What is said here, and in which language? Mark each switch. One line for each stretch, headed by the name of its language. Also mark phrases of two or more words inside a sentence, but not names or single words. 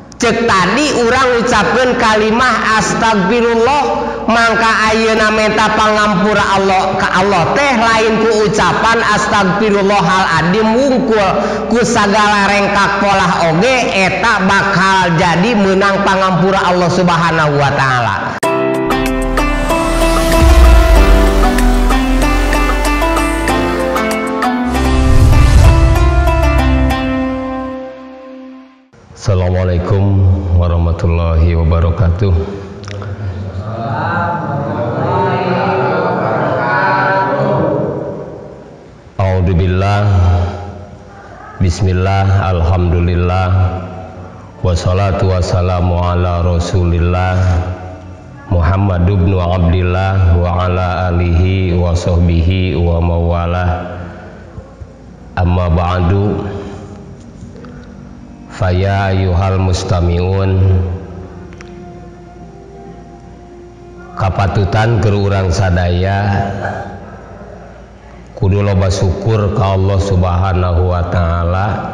Sundanese: cek tadi urang ucapkeun kalimah astagfirullah mangka ayeuna menta pangampura Allah ka Allah teh lain ku ucapan
Arabic: أستغفر الله العظيم
Sundanese: wungkul ku sagala rengkak polah oge eta bakal jadi menang pangampura Allah
Arabic: سبحانه وتعالى. السلام عليكم ورحمة الله وبركاته. أعوذ بالله بسم الله الحمد لله والصلاة والسلام على رسول الله محمد بن عبد الله وعلى آله وصحبه ومن والاه. أما بعد فيا أيها المستمعون,
Sundanese: kapatutan ke urang sadaya kudu loba syukur ka Allah
Arabic: سبحانه وتعالى